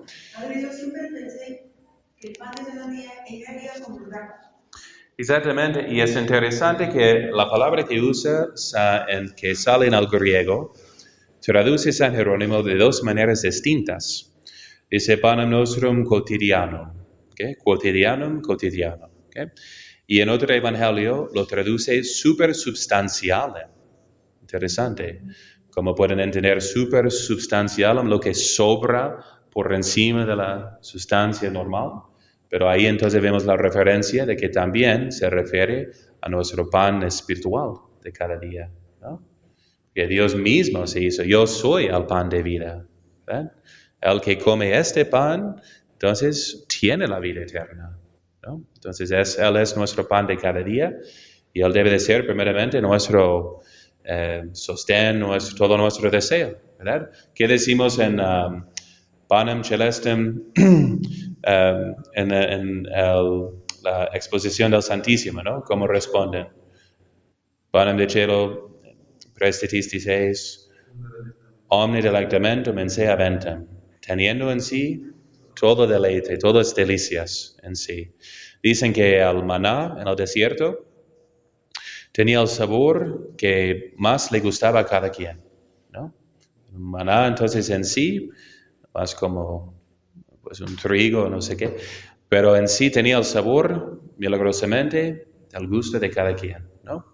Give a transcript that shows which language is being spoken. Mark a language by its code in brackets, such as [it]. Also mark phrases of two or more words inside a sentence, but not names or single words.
[es] Padre, yo siempre pensé que el pan de cada día era comulgar. Exactamente, y es interesante que la palabra que usa, que sale en el griego, traduce San Jerónimo de 2 maneras distintas. Dice [la] panem nostrum quotidianum, [es] ¿okay? Quotidianum. ¿Okay? Y en otro evangelio lo traduce supersubstantialem. Interesante. Como pueden entender, supersubstantialem, lo que sobra por encima de la sustancia normal. Pero ahí entonces vemos la referencia de que también se refiere a nuestro pan espiritual de cada día, ¿no? Que Dios mismo se hizo, yo soy el pan de vida, ¿verdad? El que come este pan, entonces tiene la vida eterna, ¿no? Entonces Él es nuestro pan de cada día y Él debe de ser primeramente nuestro sostén, todo nuestro deseo, ¿verdad? ¿Qué decimos en [la] panem celestem, [es] en la exposición del Santísimo, ¿no? ¿Cómo responden? [la] Panem de cielo, Prestitis eis, omni delectamentum in se aventem, [es] teniendo en sí todo deleite, todas delicias en sí. Dicen que el maná en el desierto tenía el sabor que más le gustaba a cada quien, ¿no? El maná entonces en sí, más como pues un trigo, no sé qué, pero en sí tenía el sabor milagrosamente del gusto de cada quien, ¿no?